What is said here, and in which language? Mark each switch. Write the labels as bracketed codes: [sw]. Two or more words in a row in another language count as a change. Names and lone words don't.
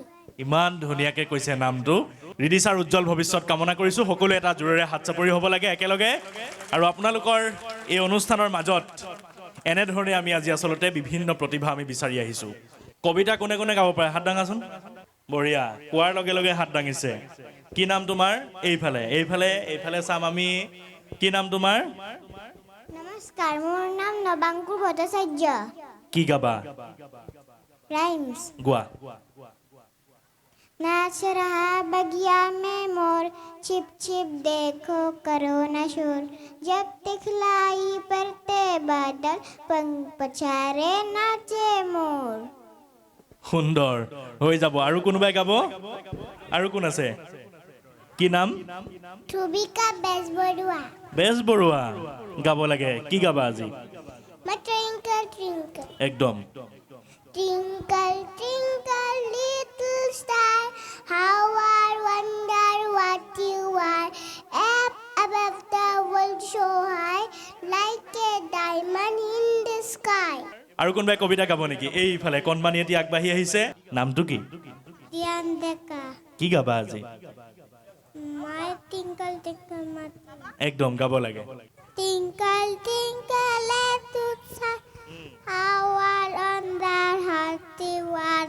[as] ইমান ধুনীয়াকৈ কৈছে নামটো ৰিদিশাৰ উজ্জ্বল ভৱিষ্যত কামনা কৰিছোঁ সকলোৱে এটা জোৰেৰে হাত চাপৰি হ'ব লাগে একেলগে আৰু আপোনালোকৰ এই অনুষ্ঠানৰ মাজত এনেধৰণে আমি আজি আচলতে বিভিন্ন প্ৰতিভা আমি বিচাৰি আহিছোঁ কবিতা কোনে কোনে গাব পাৰে হাত দাঙাচোন বঢ়িয়া কোৱাৰ লগে লগে হাত দাঙিছে কি নাম তোমাৰ এইফালে চাম আমি কি নাম তোমাৰ নমস্কাৰ মোৰ নাম নবাংকুৰ ভট্টাচাৰ্য কি গাবা राइम्स গোৱা [hi] नाच रहा बगिया में मोर छिप छिप देखो करो न शोर जब दिखलाई परते बादल पंख पछारे नाचे मोर [as] সুন্দৰ হৈ যাব আৰু কোনোবাই গাব আৰু কোন আছে কি নাম ध्रुविका बेजबरुआ বেজবৰুৱা গাব লাগে কি গাবা আজি [en] twinkle twinkle [as] একদম [en] Twinkle, twinkle, little star, how I wonder what you are. Up above the world so high, like a diamond in the sky. [as] আৰু কোনোবাই কবিতা গাব নেকি এইফালে কণমানি এটি আগবাঢ়ি আহিছে নামটো কি Diandeka, কি গাবা আজি [en] my twinkle, twinkle, my [as] একদম গাব লাগে [en] twinkle, twinkle, little star, how I wonder what you are.